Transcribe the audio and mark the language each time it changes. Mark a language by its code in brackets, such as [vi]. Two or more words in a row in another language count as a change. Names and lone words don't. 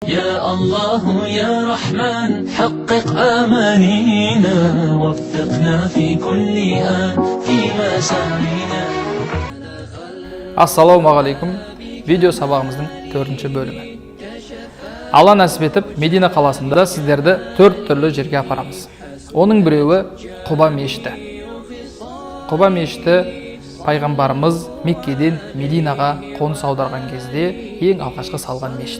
[ar] يا الله يا رحمن حقق آمانينا وفقنا في كل آن في مسارنا. [kk] Ассалаумағалейкум. Видео сабағымыздың 4-ші бөлімі. Алла нәсіп етіп, Медина қаласында сіздерді 4 түрлі жерге апарамыз. Оның біреуі Құба мешіті. Құба мешіті пайғамбарымыз Меккеден Мединаға қоныс аударған кезде ең алғашқы салған мешіт.